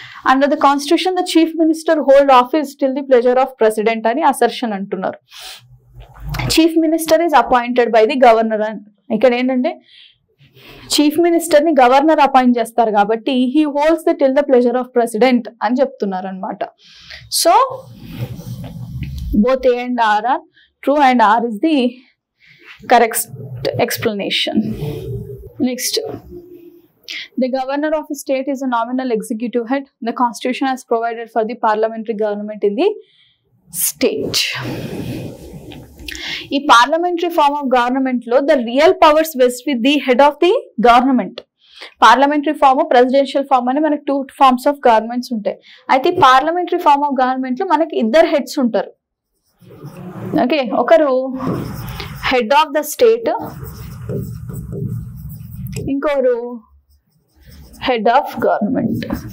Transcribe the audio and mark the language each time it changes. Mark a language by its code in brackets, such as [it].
[en] under the constitution the chief minister hold office till the pleasure of president [te] అని assertion అంటున్నారు. [en] Chief minister is appointed by the governor అని. [te] ఇక్కడ ఏంటంటే chief minister ని governor appoint చేస్తారు కాబట్టి [en] he holds the till the pleasure of president [te] అని చెప్తున్నారు అనమాట. [en] So both A and R are true and R is the correct explanation. Next, the governor of a state is a nominal executive head. The constitution has provided for the parliamentary government in the state. ఈ parliamentary form of government లో the real powers vest with the head of the government. [te] Parliamentary form, presidential form అని మనకి 2 forms of governments ఉంటాయి. అయితే parliamentary form of government లో మనకి 2 heads ఉంటారు. Okay, ఒకరు హెడ్ ఆఫ్ ద స్టేట్, ఇంకొకరు హెడ్ ఆఫ్ గవర్నమెంట్.